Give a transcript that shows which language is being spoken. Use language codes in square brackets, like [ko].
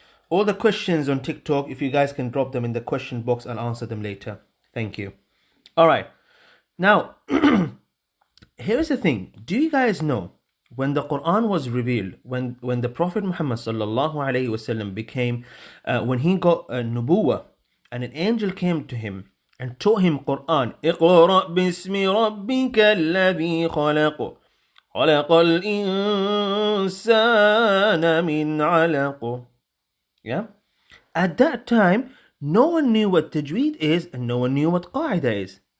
[en] All the questions on TikTok, if you guys can drop them in the question box, I'll answer them later. Thank you. All right. Now, here's the thing. Do you guys know when the Quran was revealed, when the Prophet Muhammad sallallahu alaihi wasallam became, when he got a nubuwah, and an angel came to him and taught him Quran. [ar] اقرأ باسم ربك الذي خلق خلق الإنسان من علق. [en] Yeah. At that time, no one knew what tajweed is and no one knew what qaida is.